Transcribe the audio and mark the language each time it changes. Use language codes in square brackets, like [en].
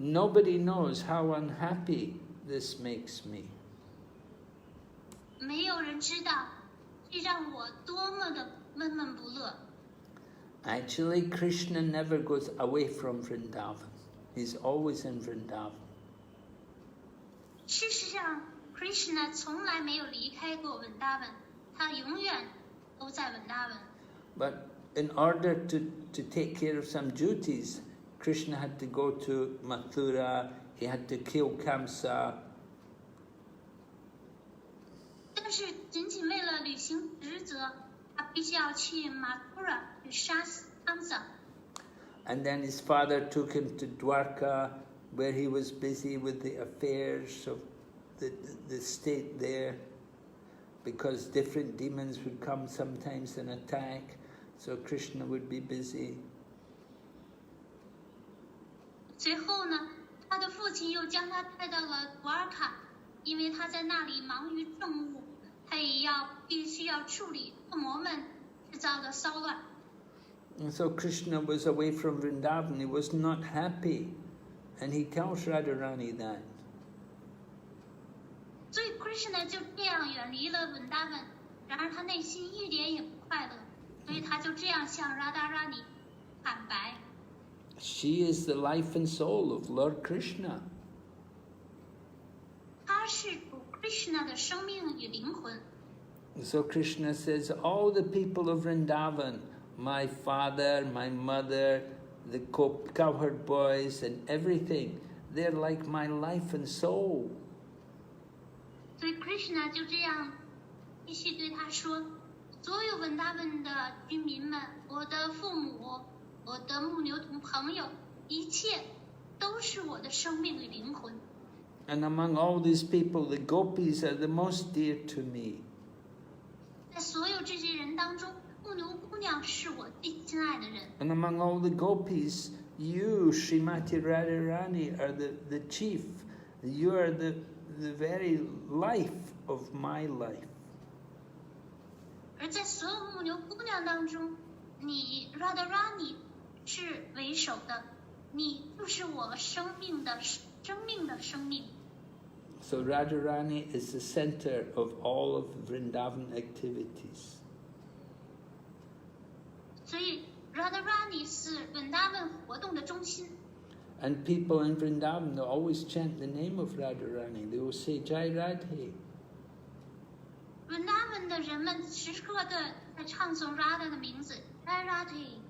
[en] Nobody knows how unhappy this makes me. [zh] 没有人知道，这让我多么的闷闷不乐。 [en] Actually, Krishna never goes away from Vrindavan. He's always in Vrindavan. [zh] 事实上 ，Krishna 从来没有离开过文达文，他永远都在文达文。 [en] But in order to take care of some duties, Krishna had to go to Mathura, he had to kill Kamsa. [zh] 但是仅仅为了履行职责，他必须要去马图拉去杀死康萨。 [en] And then his father took him to Dwarka, where he was busy with the affairs of the state there, because different demons would come sometimes and attack, so Krishna would be busy. [zh] 随后呢，他的父亲又将他带到了图尔卡，因为他在那里忙于政务，他也必须要处理恶魔们制造的骚乱。 [en] And so Krishna was away from Vrindavan, he was not happy, and he tells Radharani that. [zh] 所以 Krishna 就这样远离了文达文，然而他内心一点也不快乐，所以他就这样向 Radharani 坦白。 [en] She is the life and soul of Lord Krishna. [zh] 她是主 Krishna 的生命与灵魂。 [en] So Krishna says, all the people of Vrindavan, my father, my mother, the cowherd boys and everything, they're like my life and soul. [zh] 所以 Krishna 就这样继续对他说：所有文达文的居民们，我的父母，我的牧牛童朋友，一切都是我的生命与灵魂。 [en] And among all these people, the Gopis are the most dear to me. [zh] 在所有这些人当中，牧牛姑娘是我最亲爱的人。 [en] And among all the Gopis, you, Srimati Radharani, are the chief. You are the very life of my life. [zh] 而在所有牧牛姑娘当中，你 Radharani 是为首的，你就是我生命的生命。 [en] So Radharani is the center of all of Vrindavan activities. [zh] 所以 Radharani 是文达文活动的中心。 [en] And people in Vrindavan, they always chant the name of Radharani. They will say, Jai Radhe. [zh] 文达文的人们时刻的在唱诵 Radha 的名字 Jai Radhe。